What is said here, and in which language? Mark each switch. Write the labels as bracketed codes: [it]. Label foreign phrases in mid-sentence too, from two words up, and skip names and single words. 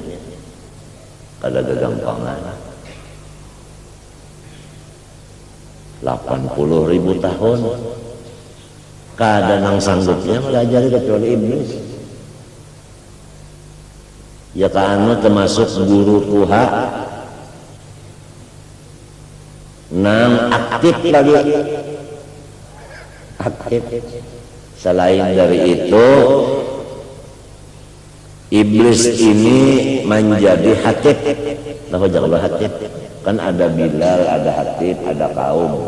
[bjn] Kada gagampangan. 80.000 tahun. Kada nang sanggupnya melajari kecuali iblis. Ya kan termasuk guru Tuha. Nang aktif lagi, aktif. Selain dari itu, iblis ini menjadi hatib. Nah, jangan hatib. Kan ada Bilal, ada hatib, ada kaum.